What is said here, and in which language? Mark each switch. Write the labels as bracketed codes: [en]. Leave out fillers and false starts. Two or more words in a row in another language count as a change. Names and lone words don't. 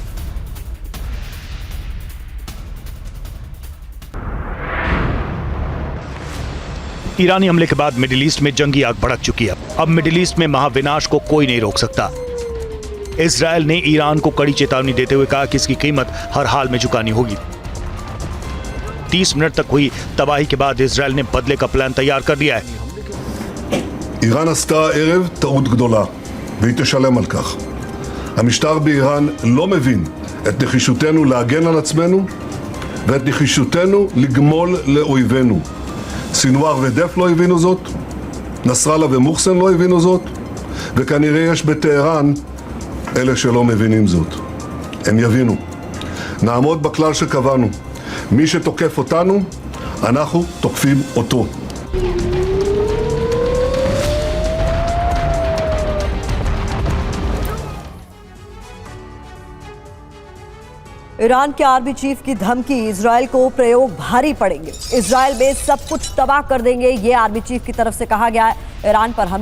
[hi] ईरानी हमले के बाद मिडिल ईस्ट में जंगी आग भड़क चुकी है। अब मिडिल ईस्ट में महाविनाश को कोई नहीं रोक सकता। इजरायल ने ईरान को कड़ी चेतावनी देते हुए कहा कि इसकी कीमत हर हाल में चुकानी होगी। 30 मिनट तक हुई तबाही के बाद इजरायल ने बदले का प्लान तैयार कर दिया है। [he] איראן עשתה הערב טעות גדולה, והיא תשלם על כך. המשטר באיראן לא מבין את נחישותנו להגן על עצמנו ואת נחישותנו לגמול לאויבינו. סינואר ודף לא הבינו זאת, נסראללה ומוחסן לא הבינו זאת, וכנראה יש בטהרן אלה שלא מבינים זאת. הם יבינו. נעמוד בכלל שקבענו. מי שתוקף אותנו, אנחנו תוקפים אותו. [hi] ईरान के [en] army chief [hi] की धमकी, इजरायल को प्रयोग भारी पड़ेंगे, इजरायल में सब कुछ तबाह कर देंगे, ये [en] army chief [hi] की तरफ से कहा गया है।